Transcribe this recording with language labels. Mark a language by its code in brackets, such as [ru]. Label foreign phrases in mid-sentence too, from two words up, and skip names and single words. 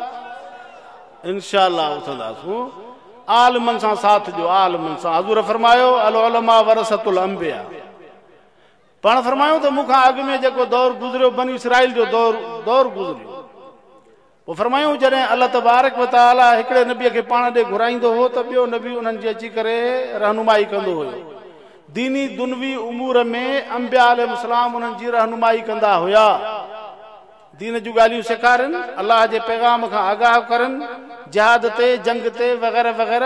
[sd] इंशाअल्लाह उथंदासूं आलिमनि सां साथ ॾियो आलिमनि सां हज़ूर फरमायो [ar] العلماء ورثة الأنبياء [sd] पाण फरमायूं त मूंखां अॻु में जेको दौर गुज़रियो बनी इसराइल जो दौर गुज़रियो पोइ फरमायूं जॾहिं [ar] الله تبارك وتعالى [sd] हिकिड़े नबीअ खे पाण ॾे घुराईंदो हो त ॿियो नबी उन्हनि जी अची करे रहनुमाई कंदो हुयो दीनी दुनवी उमूर में [ar] الأنبياء عليهم السلام [sd] उन्हनि जी रहनुमाई कंदा हुया दीन जूं ॻाल्हियूं सेखारनि अलाह जे पैगाम खां आगाह करनि जिहाद ते जंग ते वग़ैरह वग़ैरह